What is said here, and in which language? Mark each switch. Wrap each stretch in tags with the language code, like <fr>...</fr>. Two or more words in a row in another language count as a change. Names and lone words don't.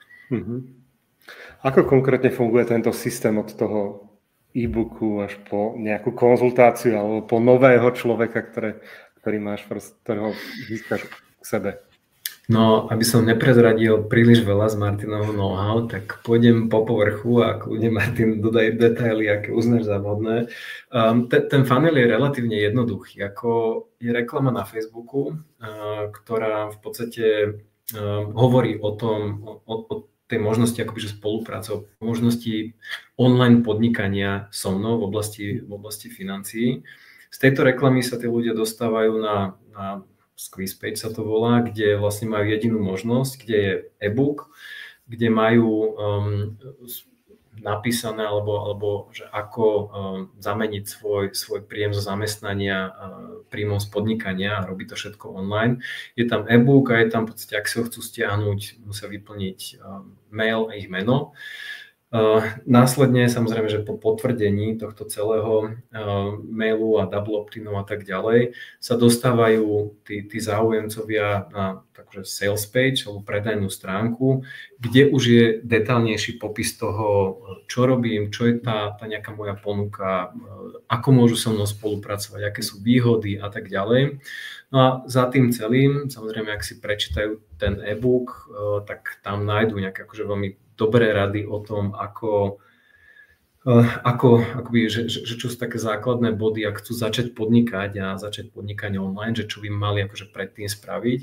<sk>Ako konkrétne funguje tento systém od toho e-booku až po nejakú konzultáciu alebo po nového človeka, ktorý máš, ktorého získaš k sebe? No, aby som neprezradil príliš veľa z Martinovho know-how, tak pôjdem po povrchu a kľudne Martin dodaj detaily, aké uznáš za vhodné. Ten funnel je relatívne jednoduchý. Ako je reklama na Facebooku, ktorá v podstate hovorí o tej možnosti akoby, že spoluprácou, možnosti online podnikania so mnou v oblasti financií. Z tejto reklamy sa tí ľudia dostávajú na</sk> <en>squeeze page</en> <sk>sa to volá, kde vlastne majú jedinú možnosť, kde je e-book, kde majú napísané alebo že ako zameniť svoj príjem zo zamestnania príjmom z podnikania a robí to všetko online. Je tam e-book a je tam v podstate, ak si ho chcú stiahnuť, musia vyplniť mail a ich meno. Následne samozrejme, že po potvrdení tohto celého mailu a</sk> <en>double opt-inov</en> <sk>a tak ďalej sa dostávajú tí záujemcovia na takže</sk> <en>sales page</en> <sk>alebo predajnú stránku, kde už je detailnejší popis toho, čo robím, čo je tá nejaká moja ponuka, ako môžu so mnou spolupracovať, aké sú výhody a tak ďalej. No a za tým celým, samozrejme, ak si prečítajú ten e-book, tak tam nájdú nejaké akože veľmi dobré rady o tom, akoby, že čo sú také základné body, ak chcú začať podnikať a začať podnikanie online, že čo by mali akože predtým spraviť.</sk>